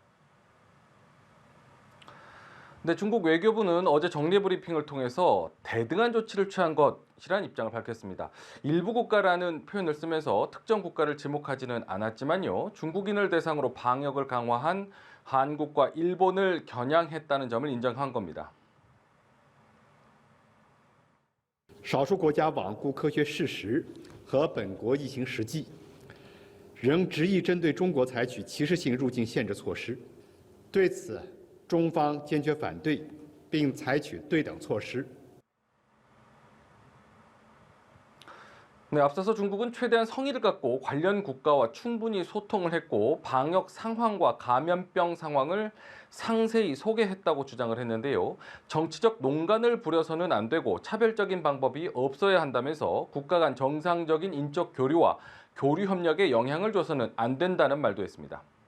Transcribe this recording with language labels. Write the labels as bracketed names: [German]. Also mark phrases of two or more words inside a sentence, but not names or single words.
[Korean] 네, 중국 외교부는 어제 정례 브리핑을 통해서 대등한 조치를 취한 것이란 입장을 밝혔습니다. 일부 국가라는 표현을 쓰면서 특정 국가를 지목하지는 않았지만요. 중국인을 대상으로 방역을 강화한 한국과 일본을 겨냥했다는 점을 인정한 겁니다. [Chinese] 少数国家罔顾科学事实和本国疫情实际，仍执意针对中国采取歧视性入境限制措施。对此，中方坚决反对，并采取对等措施。 [Korean] 네, 앞서서 중국은 최대한 성의를 갖고 관련 국가와 충분히 소통을 했고 방역 상황과 감염병 상황을 상세히 소개했다고 주장을 했는데요. 정치적 농간을 부려서는 안 되고 차별적인 방법이 없어야 한다면서 국가 간 정상적인 인적 교류와 교류 협력에 영향을 줘서는 안 된다는 말도 했습니다.